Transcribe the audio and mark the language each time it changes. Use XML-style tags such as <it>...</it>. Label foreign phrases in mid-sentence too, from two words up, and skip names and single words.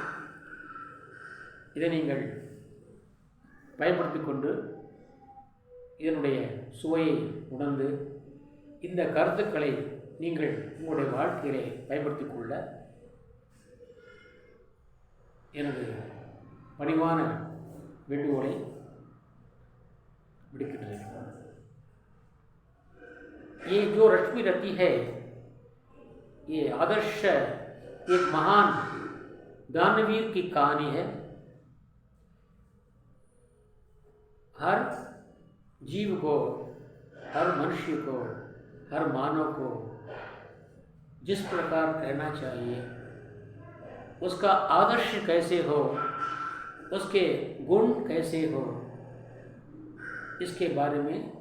<ta>இதை நீங்கள் பயன்படுத்தி கொண்டு இதனுடைய சுவையை உணர்ந்து இந்த கருத்துக்களை நீங்கள் உங்களுடைய வாழ்க்கையிலே பயன்படுத்திக் கொள்ள எனது பணிவான வேண்டுகோளை விடுக்கின்றேன்.</ta> <hi>ये जो रश्मि रति है, ये आदर्श एक महान दानवीर की कहानी है. हर जीव को, हर मनुष्य को, हर मानव को जिस प्रकार रहना चाहिए, उसका आदर्श कैसे हो, उसके गुण कैसे हो, इसके बारे में</hi>